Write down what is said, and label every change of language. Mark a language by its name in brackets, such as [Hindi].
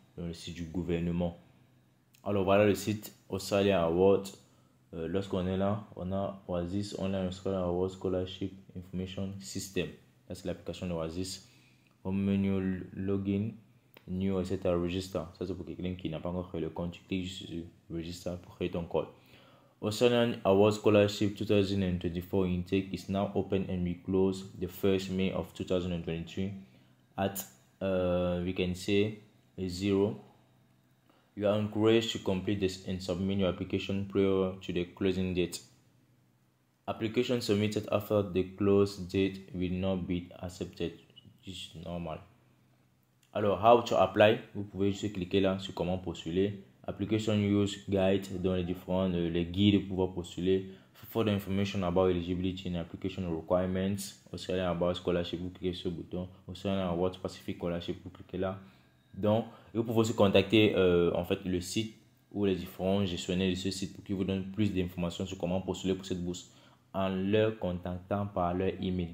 [French] dans le site du gouvernement. Alors voilà le site Australian Awards. Lorsqu'on est là, on a Oasis Online Australian Awards Scholarship Information System. Là, c'est l'application de Oasis. Home menu login, new, etc. Register. Ça, c'est pour quelqu'un qui n'a pas encore créé le compte. Tu cliques sur Register pour créer ton code. [English] Australian Awards Scholarship 2024 intake is now open and we close the 1st May of 2023 at, we can say, 0. You are encouraged to complete this and submit your application prior to the closing date. Application submitted after the close date will not be accepted. It's normal. Alors, how to apply? [French] Vous pouvez juste cliquer là sur comment postuler. [English] Application use guide [French] dans les différents les guides pour pouvoir postuler. [English] For the information about eligibility and application requirements, Australian Awards Scholarship, [French] vous cliquez sur le bouton. Australian Awards Pacific Scholarship, vous cliquez là. Donc, vous pouvez aussi contacter en fait le site ou les différents gestionnaires de ce site pour qu'ils vous donnent plus d'informations sur comment postuler pour cette bourse en leur contactant par leur email.